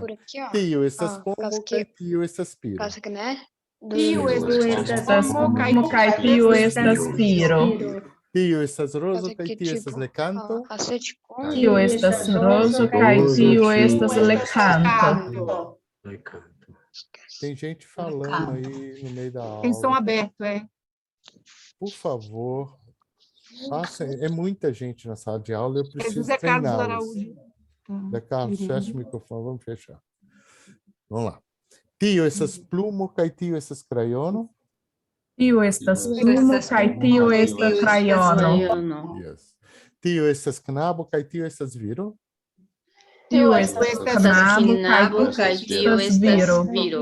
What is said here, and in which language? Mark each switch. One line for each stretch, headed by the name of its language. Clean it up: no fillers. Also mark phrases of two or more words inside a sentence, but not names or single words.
Esperanto: Tio estas pomo, kaj tio estas piro. Tio estas pomo, kaj tio estas piro. Tio estas rozo, kaj tio estas lecanto. Tio estas rozo, kaj tio estas lecanto.
Portuguese: Tem gente falando aí no meio da aula. Tem som aberto, Por favor, faça. É muita gente na sala de aula, eu preciso José Carlos treiná-los. Araújo. José Carlos, fecha o microfone, vamos fechar. Vamos lá.
Esperanto: Tio estas plumo, kaj tio estas crayono. Tio estas plumo, kaj tio estas crayono. Yes. Tio estas knabo, kaj tio estas viro. Tio estas knabo, kaj tio estas viro.